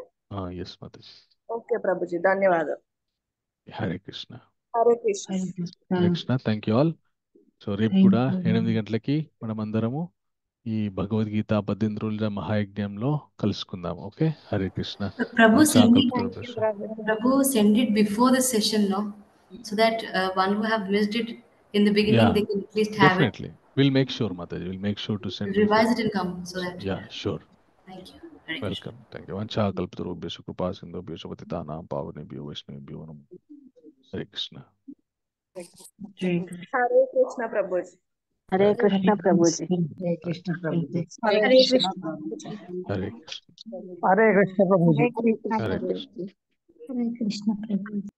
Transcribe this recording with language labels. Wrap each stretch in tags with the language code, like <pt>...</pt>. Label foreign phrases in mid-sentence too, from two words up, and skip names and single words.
<en>ఎస్ మాతాజీ.</en> <te>ఓకే ప్రభుజీ, ధన్యవాదాలు. హరే కృష్ణ. హరే కృష్ణ. హరే కృష్ణ.</te> <en>thank you all.</en> <te>సో రేపు కూడా 8 గంటలకి మనం అందరము ఈ భగవద్గీత 18 రోజుల మహాయజ్ఞంలో కలుసుకుందాం. ఓకే. హరే కృష్ణ.</te> <en>Prabhu, send it,</en> <te>కలుపుతారు.</te> <en>Prabhu, send it before the session, no? So that one who have missed it in the beginning, Yeah, they can at least have definitely. We'll make sure, Mataji. We'll make sure to send it. Revise before. it and come so that. Yeah, sure. Thank you. Hare Krishna. Welcome. Thank you.</en> <sa>वाञ्छा कल्पतरुभ्यश्च कृपा सिन्धुभ्यश्च पतितानाम् पावनेभ्यो वैष्णवेभ्यो नमो.</sa> <en>Hare Krishna.</en> <te>హరే కృష్ణ ప్రభుజీ. హరే కృష్ణ ప్రభుజీ. హరే కృష్ణ ప్రభుజీ. హరే హరే కృష్ణ. కృష్ణ.</te> <en>Hare Krishna.</en> <te>హరే కృష్ణ ప్రభుజీ.</te> <en>Hare Krishna.</en> <te>హరే కృష్ణ ప్రభుజీ.</te>